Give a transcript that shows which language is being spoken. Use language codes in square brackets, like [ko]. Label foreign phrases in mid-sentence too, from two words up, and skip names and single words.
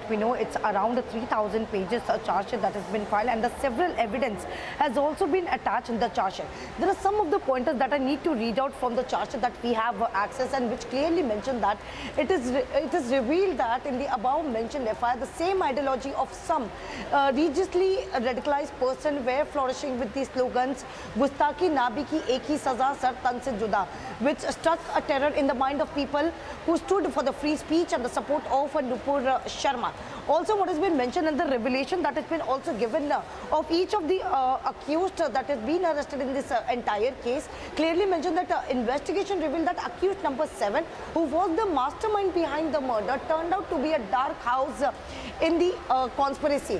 [en] We know it's around 3,000 pages charge sheet that has been filed, and the several evidence has also been attached in the charge sheet. There are some of the pointers that I need to read out from the charge sheet that we have access, and which clearly mention that it is revealed that in the above mentioned FIR, the same ideology of some religiously radicalized person were flourishing with the slogans [ur] "گستاخ نبی کی ایک ہی سزا، سر تن سے جدا," [en] which struck a terror in the mind of people who stood for the free speech and the support of Nupur Sharma. Also, what has been mentioned in the revelation that has been also given of each of the accused that has been arrested in this entire case, clearly mentioned that investigation revealed that accused number 7, who was the mastermind behind the murder, turned out to be a dark house in the conspiracy.